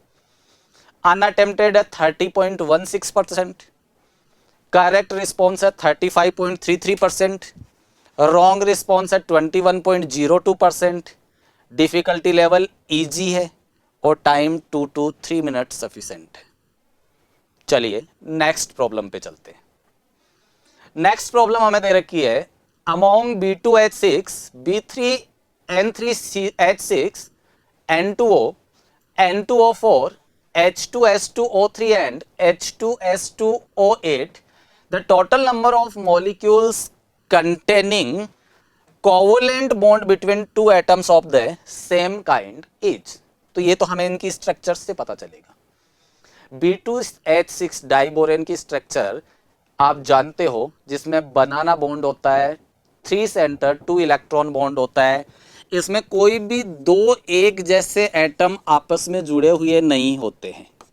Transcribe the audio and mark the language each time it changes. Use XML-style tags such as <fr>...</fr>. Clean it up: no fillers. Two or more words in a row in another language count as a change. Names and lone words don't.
<hi>अनअटेम्प्टेड है 30.16%,</hi> <en>correct response</en> <hi>है 35.33%,</hi> <en>wrong response</en> <hi>है 21.02%,</hi> <en>difficulty level easy</en> <hi>है और</hi> <en>time 2 to 3 minute sufficient</en> <hi>है। चलिए</hi> <en>next problem</en> <hi>पे चलते हैं।</hi> <en>next problem</en> <hi>हमें दे रखी है,</hi> <en>अमोंग B2H6, B3N3H6, N2O, N2O4, H2S2O3 and H2S2O8, the total number of molecules containing covalent bond between two atoms of the same kind is।</en> <hi>तो ये तो हमें इनकी स्ट्रक्चर से पता चलेगा। B2H6 डाइबोरेन की स्ट्रक्चर आप जानते हो, जिसमें</hi> <en>banana bond</en> <hi>होता है,</hi> <en>3 centre 2 electron bond</en> <hi>होता है। इसमें कोई भी 2 एक जैसे एटम आपस में जुड़े हुए नहीं होते हैं।</hi>